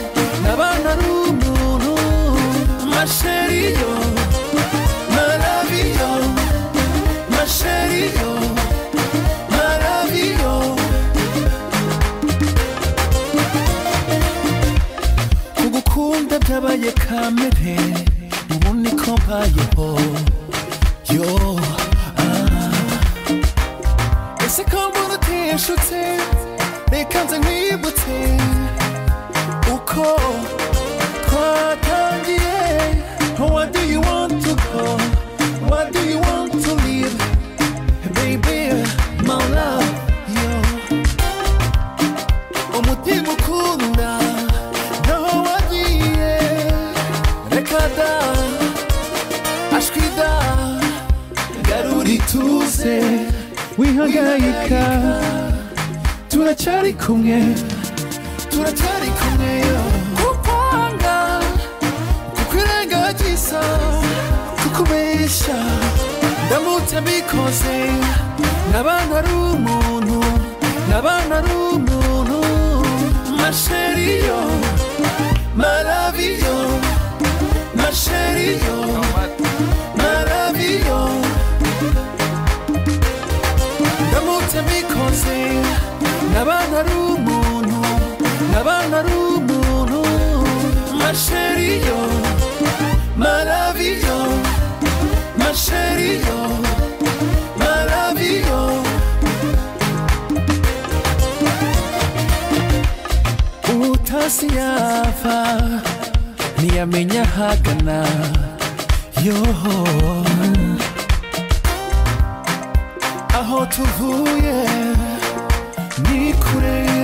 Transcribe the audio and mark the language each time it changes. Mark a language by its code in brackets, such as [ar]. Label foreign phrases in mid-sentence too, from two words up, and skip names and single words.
[fr] ma chérie yo ma love yo ma chérie yo ma love yo [rw] kugukunda byabaye kamere ubu niko mbayeho yo ese ko mbona uteshutse reka nze nkwibutse uko twatangiye. [en] Where do you want to go? Where do you want to live? Baby, my love, yo. [rw] Umutima ukunda naho wagiye reka da ashwi da garura ituze wihangayika turacyari kumwe yo kukwanga kukwirengagiza kukubeshya ndamutse mbikoze nabana ari umuntu [fr] ma chérie yo ma love yo ma chérie yo ma love yo [rw] ndamutse mbikoze nabana ari umuntu [fr] ma chérie yo ma love yo ma chérie yo ma love yo [rw] utasi yava ntiyamenya hagana yo aho tuvuye ni kure